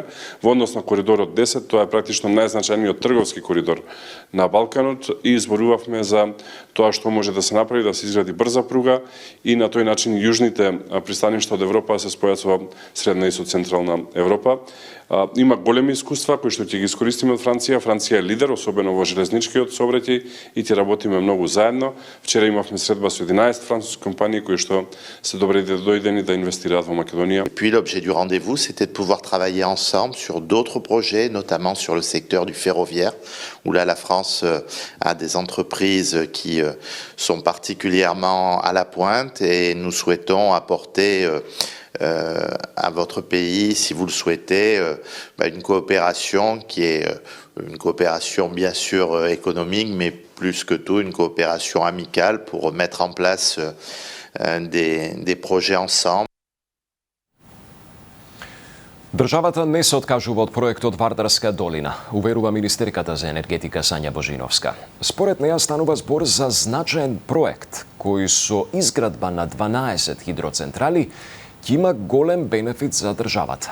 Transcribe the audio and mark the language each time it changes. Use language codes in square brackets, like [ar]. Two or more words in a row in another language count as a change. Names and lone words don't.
[mk] Во однос на коридорот 10, тоа е практично најзначајниот трговски коридор на Балканот и зборувавме за тоа што може да се направи, да се изгради брза пруга и на тој начин јужните пристаништа од Европа се спојат со средна и со централна Европа. Има големи искуства кои што ќе ги искористиме од Франција. Франција е лидер, особено во железничкиот сообраќај и ќе работиме многу заедно. Вчера имавме средба со 11 француски компании кои што се добре дојдени да инвестираат во Македонија. [fr] Et puis l'objet du rendez-vous, c'était de pouvoir travailler ensemble sur d'autres projets, notamment sur le secteur du ferroviaire, où là la France a des entreprises qui sont particulièrement à la pointe et nous souhaitons apporter à votre pays, si vous le souhaitez, une coopération qui est une coopération bien sûr économique, mais plus que tout une coopération amicale pour mettre en place des projets ensemble. [mk] Државата не се откажува од проектот Вардарска долина, уверува министерката за енергетика Сања Божиновска. Според неја станува збор за значаен проект, кој со изградба на 12 хидроцентрали ќе има голем бенефит за државата.